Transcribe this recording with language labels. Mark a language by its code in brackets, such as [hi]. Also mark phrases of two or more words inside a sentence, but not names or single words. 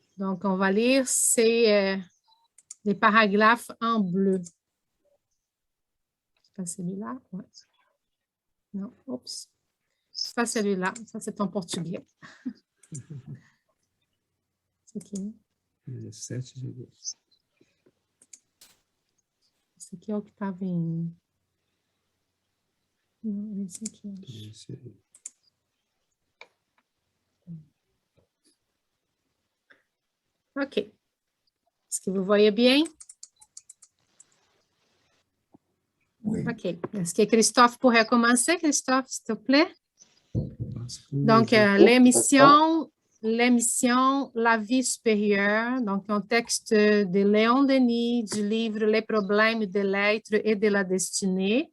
[fr] Donc, on va lire les paragraphes en bleu. C'est pas celui-là? Ouais. Non, oups. C'est pas celui-là. Ça, c'est en portugais. C'est qui? [pt] Esse 7 de agosto. Esse aqui é o que estava em... Não, esse aqui, acho. Esse aí. OK. [fr] Est-ce que vous voyez bien? Oui. OK. Est-ce que Christophe pourrait commencer? Christophe, s'il te plaît. Donc, l'émission La vie supérieure, donc un texte de Léon Denis du livre Les problèmes de l'être et de la destinée.